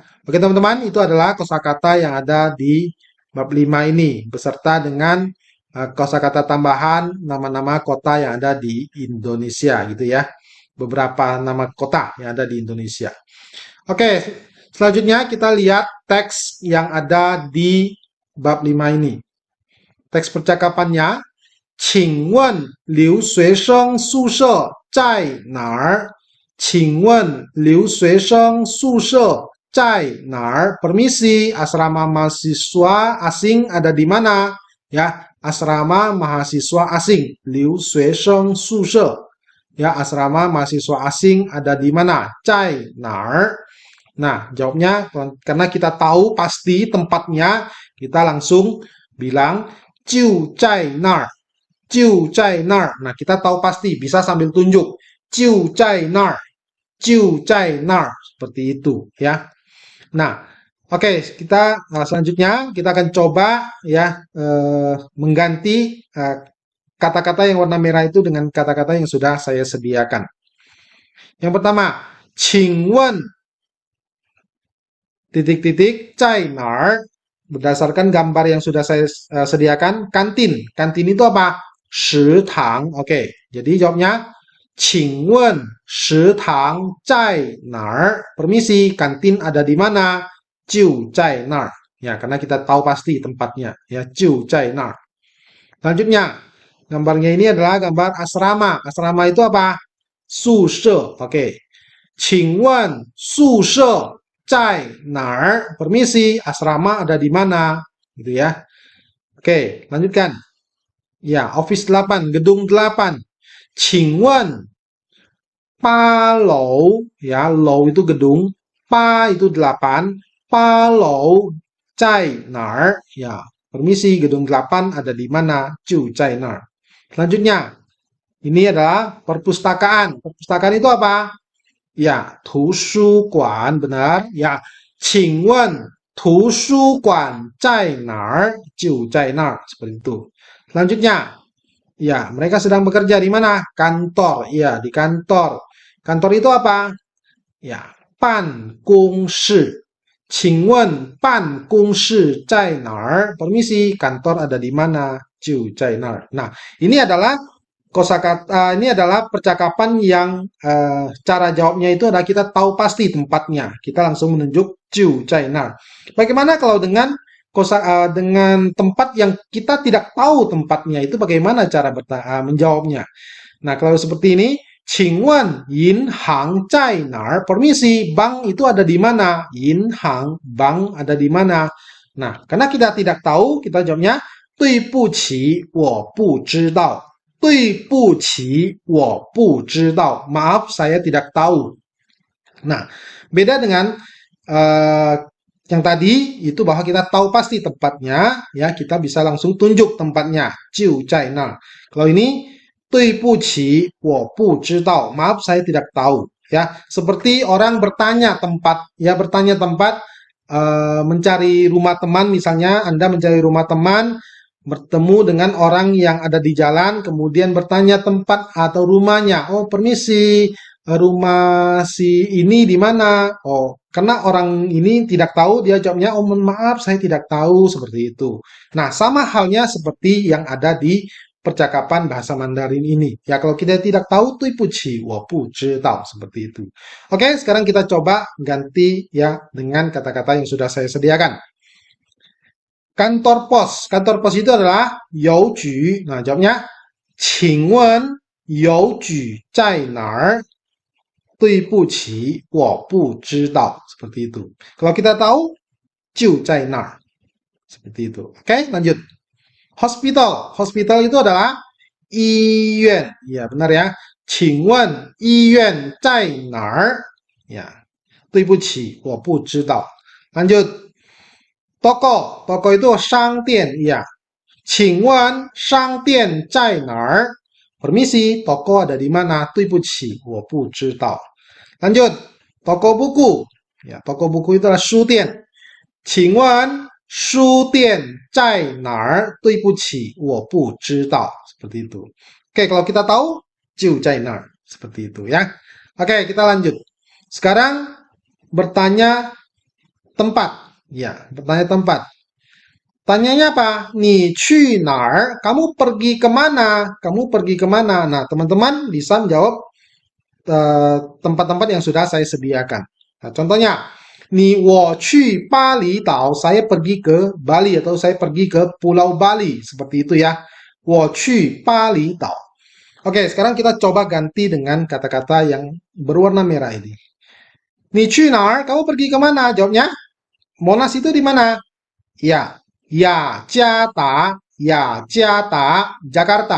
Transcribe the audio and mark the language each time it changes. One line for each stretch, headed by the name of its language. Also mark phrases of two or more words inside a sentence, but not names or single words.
Indonesian: Oke teman-teman, itu adalah kosakata yang ada di bab 5 ini beserta dengan kosakata tambahan nama-nama kota yang ada di Indonesia gitu ya. Beberapa nama kota yang ada di Indonesia. Oke, selanjutnya kita lihat teks yang ada di bab 5 ini. Teks percakapannya,
Chinese: 请问留学生宿舍在哪儿？请问留学生宿舍在哪儿？
Indonesian: Permisi, asrama mahasiswa asing ada di mana? Ya, asrama mahasiswa asing.
Chinese: 留学生宿舍
Indonesian: ya, asrama mahasiswa asing ada di mana?
Chinese: 在哪儿?
Indonesian: Nah, jawabnya karena kita tahu pasti tempatnya, kita langsung bilang
Chinese: 就在那儿。就在那儿.
Indonesian: Nah, kita tahu pasti, bisa sambil tunjuk.
Chinese: 就在那儿.
Indonesian: Seperti itu, ya. Nah, oke, kita selanjutnya kita akan coba ya mengganti kata-kata yang warna merah itu dengan kata-kata yang sudah saya sediakan. Yang pertama, 请问 titik-titik
Chinese: 在哪儿
Indonesian: berdasarkan gambar yang sudah saya sediakan, kantin. Kantin itu apa?
Chinese: 食堂.
Indonesian: Oke, jadi jawabnya
Chinese: 请问食堂在哪儿?
Indonesian: Permisi, kantin ada di mana?
Chinese: 就在那儿.
Indonesian: Ya, karena kita tahu pasti tempatnya. Ya,
Chinese: 就在那儿.
Indonesian: Selanjutnya, gambarnya ini adalah gambar asrama. Asrama itu apa?
Chinese: 宿舍. Oke. 请问宿舍在哪儿?
Indonesian: Permisi, asrama ada di mana? Gitu ya. Oke, lanjutkan. Ya, office 8, gedung 8.
Chinese: 请问8楼,
Indonesian: ya, 楼 itu gedung, 8 itu 8,
Chinese: 8 楼在哪儿?
Indonesian: Ya, permisi, gedung 8 ada di mana?
Chinese: 就在那儿.
Indonesian: Selanjutnya, ini adalah perpustakaan. Perpustakaan itu apa? Ya,
Chinese: 图书馆,
Indonesian: benar. Ya,
Chinese: 请问图书馆在哪儿? 就在那儿.
Indonesian: Seperti itu. Selanjutnya, ya, mereka sedang bekerja di mana? Kantor. Ya, di kantor. Kantor itu apa? Ya,
Chinese: 办公室. 请问办公室在哪儿?
Indonesian: Permisi, kantor ada di mana?
Chinese: 就在那儿.
Indonesian: Nah, ini adalah kosakata, ini adalah percakapan yang cara jawabnya itu adalah kita tahu pasti tempatnya. Kita langsung menunjuk
Chinese: 就在那儿.
Indonesian: Bagaimana kalau dengan dengan tempat yang kita tidak tahu tempatnya, itu bagaimana cara menjawabnya? Nah, kalau seperti ini,
Chinese: 请问银行在哪儿?
Indonesian: Permisi, bank itu ada di mana?
Chinese: 银行,
Indonesian: bank ada di mana? Nah, karena kita tidak tahu, kita jawabnya
Chinese: 对不起，我不知道。对不起，我不知道.
Indonesian: Maaf, saya tidak tahu. Nah, beda dengan yang tadi itu bahwa kita tahu pasti tempatnya, ya, kita bisa langsung tunjuk tempatnya.
Chinese: 就在那.
Indonesian: Kalau ini
Chinese: 对不起，我不知道.
Indonesian: Maaf, saya tidak tahu. Ya, seperti orang bertanya tempat, ya, bertanya tempat, mencari rumah teman, misalnya Anda mencari rumah teman, bertemu dengan orang yang ada di jalan, kemudian bertanya tempat atau rumahnya. Oh, permisi, rumah si ini di mana? Oh, karena orang ini tidak tahu, dia jawabnya, oh, mohon maaf, saya tidak tahu, seperti itu. Nah, sama halnya seperti yang ada di percakapan bahasa Mandarin ini. Ya, kalau kita tidak tahu,
Chinese: 对不起，我不知道,
Indonesian: seperti itu. Oke, sekarang kita coba ganti ya dengan kata-kata yang sudah saya sediakan. Kantor pos. Kantor pos itu adalah 邮局. Nah, jawabnya
Chinese: 请问邮局在哪儿? 对不起，我不知道.
Indonesian: Seperti itu. Kalau kita tahu,
Chinese: 就在那儿.
Indonesian: Seperti itu. Oke, lanjut. Hospital. Hospital itu adalah 医院. Ya, benar ya.
Chinese: 请问医院在哪儿? Ya. 对不起，我不知道.
Indonesian: Lanjut. Toko. Toko itu 商店. Ya.
Chinese: 请问商店在哪儿?
Indonesian: Permisi, toko ada di mana?
Chinese: 对不起，我不知道.
Indonesian: Lanjut. Toko buku. Ya, toko buku itu adalah 书店.
Chinese: 请问书店在哪儿? 对不起，我不知道.
Indonesian: Seperti itu. Oke, kalau kita tahu,
Chinese: 就在那儿.
Indonesian: Seperti itu ya. Oke, kita lanjut. Sekarang bertanya tempat. Ya, bertanya tempat. Tanyanya apa?
Chinese: 你去哪儿?
Indonesian: Kamu pergi kemana? Kamu pergi kemana? Nah, teman-teman bisa menjawab tempat-tempat yang sudah saya sediakan. Nah, contohnya,
Chinese: 我去巴厘岛,
Indonesian: saya pergi ke Bali atau saya pergi ke Pulau Bali. Seperti itu ya.
Chinese: 我去巴厘岛.
Indonesian: Oke, sekarang kita coba ganti dengan kata-kata yang berwarna merah ini.
Chinese: 你去哪儿?
Indonesian: Kamu pergi kemana? Jawabnya, Monas itu di mana? Ya, Jakarta, Jakarta.